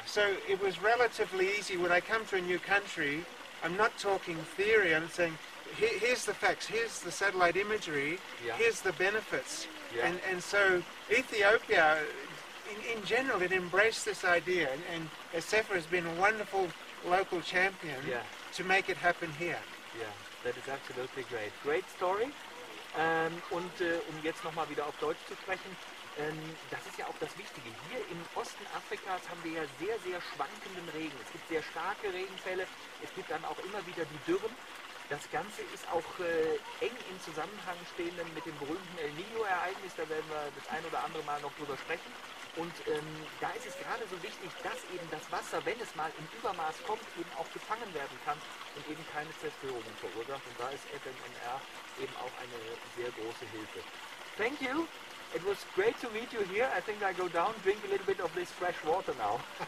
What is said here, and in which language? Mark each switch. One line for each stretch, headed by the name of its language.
English: So it was relatively easy. When I come to a new country, I'm not talking theory, I'm saying, here's the facts, here's the satellite imagery, Yeah. here's the benefits. Yeah. And so Ethiopia, in general, it embraced this idea, and Assefa has been a wonderful local champion Yeah. to make it happen here. Yeah, that is absolutely great. Great story.
German: Und um jetzt nochmal wieder auf Deutsch zu sprechen, das ist ja auch das Wichtige. Hier im Osten Afrikas haben wir ja sehr, sehr schwankenden Regen. Es gibt sehr starke Regenfälle, es gibt dann auch immer wieder die Dürren. Das Ganze ist auch eng im Zusammenhang stehenden mit dem berühmten El Niño-Ereignis, da werden wir das ein oder andere Mal noch drüber sprechen. Und da ist es gerade so wichtig, dass eben das Wasser, wenn es mal im Übermaß kommt, eben auch gefangen werden kann und eben keine Zerstörungen verursacht. Und da ist FMNR eben auch eine sehr große Hilfe.
English: Thank you. It was great to meet you here. I think I go down, drink a little bit of this fresh water now.